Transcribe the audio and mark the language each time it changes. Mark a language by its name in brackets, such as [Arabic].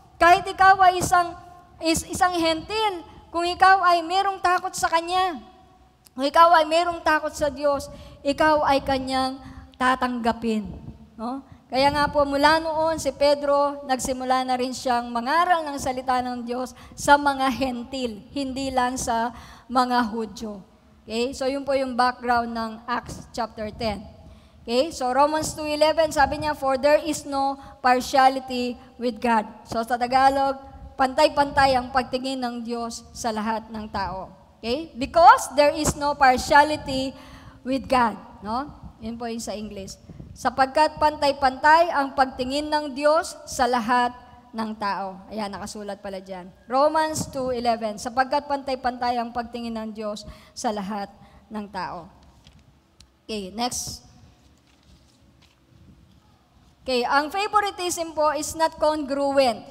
[Filipino] Kahit ikaw ay isang hentil, kung ikaw ay merong takot sa Kanya, kung ikaw ay merong takot sa Diyos, ikaw ay Kanyang tatanggapin. No? Kaya nga po mula noon si Pedro, nagsimula na rin siyang mangaral ng salita ng Diyos sa mga hentil, hindi lang sa mga Hudyo. Okay? So yun po yung background ng Acts chapter 10. Okay? [English] So Romans 2:11, [Filipino] sabi niya, [English] for there is no partiality with God. [Filipino] So sa Tagalog, pantay-pantay ang pagtingin ng Diyos sa lahat ng tao. [English] Okay? Because there is no partiality with God. [Filipino] No? Yun po yung sa English. Sapagkat pantay-pantay ang pagtingin ng Diyos sa lahat ng tao. Ayan, nakasulat pala dyan. Romans 2:11, sapagkat pantay-pantay ang pagtingin ng Diyos sa lahat ng tao. [English] Okay, next. Okay, ang favoritism po is not congruent.